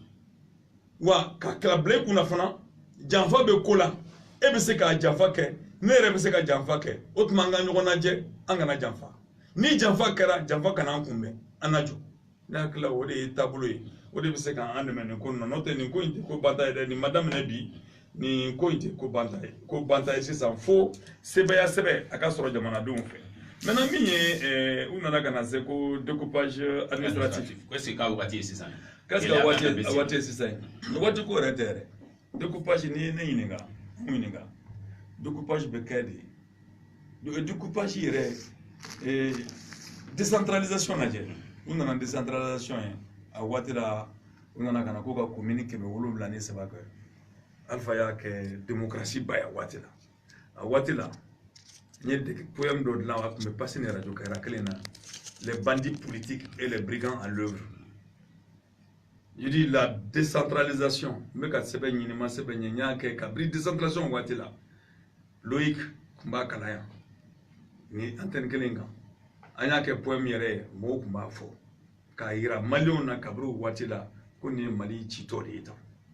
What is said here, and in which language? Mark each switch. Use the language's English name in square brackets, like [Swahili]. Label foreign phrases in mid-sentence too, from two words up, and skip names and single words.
[Bambara] wa ka kila bila i kunna fana janfa bɛ ko la e bɛ se k'a janfa kɛ ne yɛrɛ bɛ se ka janfa kɛ o tuma an ka ɲɔgɔn lajɛ an kana janfa ni janfa kɛra janfa kana an kunbɛn an na jɔ ne hakili la o de ye taabolo ye o de bɛ se k'an dɛmɛ nin ko in na n'o tɛ nin ko in tɛ ko banta ye dɛ nin ma daminɛ bi nin ko in tɛ ko banta ye sisan fo sɛbɛya sɛbɛ a ka sɔrɔ jamanadenw fɛ maintenant min ye u nana ka na se ko [French] découpage administratif est-ce que [Bambara] k'a waati ye sisan [French] qu'est-ce que [Bambara] a waati ye sisan ye waati ko yɛrɛ tɛ yɛrɛ découpage n'i ye ne ɲininka mun ɲininka découpage bɛ kɛ de découpage yɛrɛ décentralisation lajɛ u nana décentralisation ye a waati la u nana ka na ko ka commune 773 kɛ Alpha y'a kɛ démocratie ba ye a waati la n ye poème dɔ dilan a tun bɛ passer ni radio kɛra kelen na [French] les bandits politiques et les brigands à l'œuvre je dis la décentralisation [Bambara] n bɛ ka sɛbɛn ɲini ma sɛbɛn ɲɛ n y'a kɛ kabiri décentralisation waati la Loïc tun b'a kalan yan ni antenne kelen kan an y'a kɛ poème yɛrɛ ye mɔgɔw tun b'a fɔ k'a yira maliyɛnw na kabiri o waati la ko nin ye Mali citɔ de ye tan